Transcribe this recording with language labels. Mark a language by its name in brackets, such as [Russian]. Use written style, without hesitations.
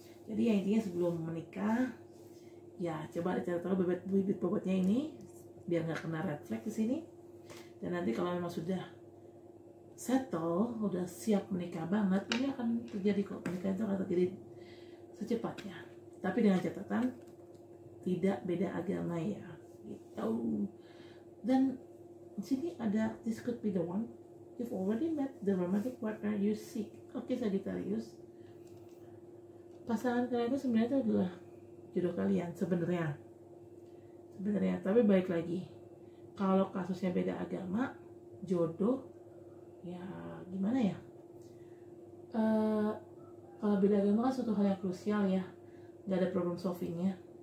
[Indonesian] Jadi ya intinya sebelum menikah, ya coba dicari tahu bibit bobotnya ini biar nggak kena red flag di sini. Dan nanti kalau memang sudah settle, udah siap menikah banget, ini akan terjadi kok. Pernikahan itu akan terjadi secepatnya, tapi dengan catatan tidak beda agama ya gitu. Dan di sini ada, [English] this could be the one you've already met the romantic partner you seek. [Indonesian] Oke, Sagittarius, pasangan kalian itu sebenarnya itu adalah jodoh kalian sebenarnya. Tapi balik lagi, kalau kasusnya beda agama, jodoh, ya gimana ya, kalau beda agama kan suatu hal yang krusial ya, nggak ada problem solvingnya.